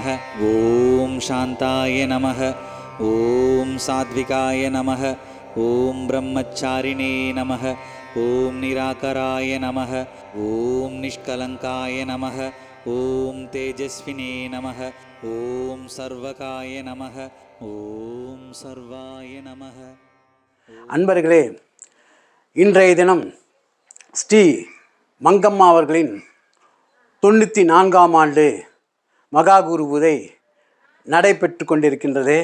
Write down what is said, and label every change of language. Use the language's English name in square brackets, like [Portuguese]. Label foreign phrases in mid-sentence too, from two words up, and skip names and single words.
[Sanskrit] ॐ शान्ताय नमः। ॐ सात्विकाय नमः। ॐ ब्रह्मचारिणे नमः। ॐ निराकराय नमः। ॐ निष्कलङ्काय नमः। ॐ तेजस्विने नमः। ॐ सर्वकाय नमः। ॐ सर्वाय नमः। [Tamil] அன்பர்களே, இன்றைய தினம் ஸ்ரீ மங்கம்மா அவர்களின் 94ஆம் ஆண்டு மகா குரு பூஜை நடைபெற்று கொண்டிருக்கின்றது.